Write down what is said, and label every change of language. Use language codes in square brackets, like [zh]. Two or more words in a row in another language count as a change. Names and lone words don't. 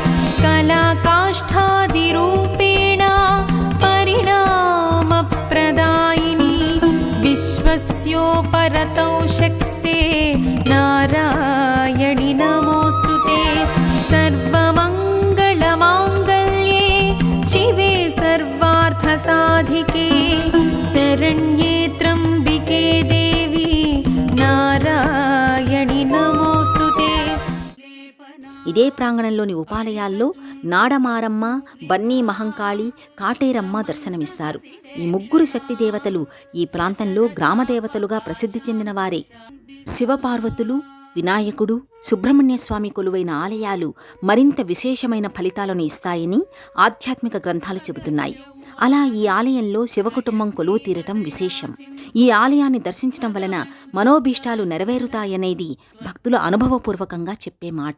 [sa] कलाकाष्ठादिरूपेण परिणामप्रदायिनी विश्वस्योपरतौ शक्ते नारायणि नमोऽस्तुते सर्वमङ्गलमाङ्गल्ये शिवे सर्वार्थसाधिके शरण्ये त्र्यम्बिके देवी नारायणि नमोऽस्तुते. [te] ఇదే ప్రాంగణంలోని ఉపాలయాల్లో నాడమారమ్మ, బన్నీ మహంకాళి, కాటేరమ్మ దర్శనమిస్తారు. ఈ 3 శక్తి దేవతలు ఈ ప్రాంతంలో గ్రామదేవతలుగా ప్రసిద్ధి చెందినవారే. శివపార్వతులు, వినాయకుడు, సుబ్రహ్మణ్యస్వామి కొలువైన ఆలయాలు మరింత విశేషమైన ఫలితాలను ఇస్తాయని ఆధ్యాత్మిక గ్రంథాలు చెబుతున్నాయి. అలా ఈ ఆలయంలో శివకుటుంబం కొలువు తీరటం విశేషం. ఈ ఆలయాన్ని దర్శించడం వలన మనోభీష్టాలు నెరవేరుతాయనేది భక్తులు అనుభవపూర్వకంగా చెప్పే మాట.